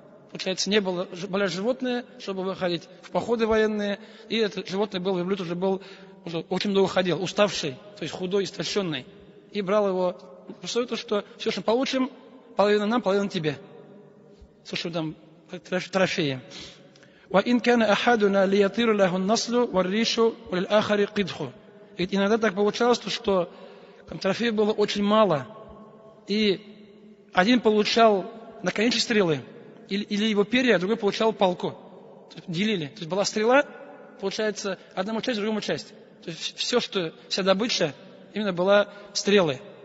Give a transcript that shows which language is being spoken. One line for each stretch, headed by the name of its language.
Russian: Получается, не было, были животные, чтобы выходить в походы военные, и это животное был, верблюд уже очень долго ходил, уставший, то есть худой, истощенный. И брал его, то, что все, что получим, половина нам, половина тебе. Слушай, там трофеи.
Arabic: وإن كان أحدنا ليطير له النصل والريش وللآخر قدح.
Russian: Ведь иногда так получалось, что там трофеев было очень мало, и один получал наконечник стрелы, или его перья, а другой получал палку. Делили. То есть была стрела, получается, одному часть, другому часть. То есть вся добыча именно была стрелы.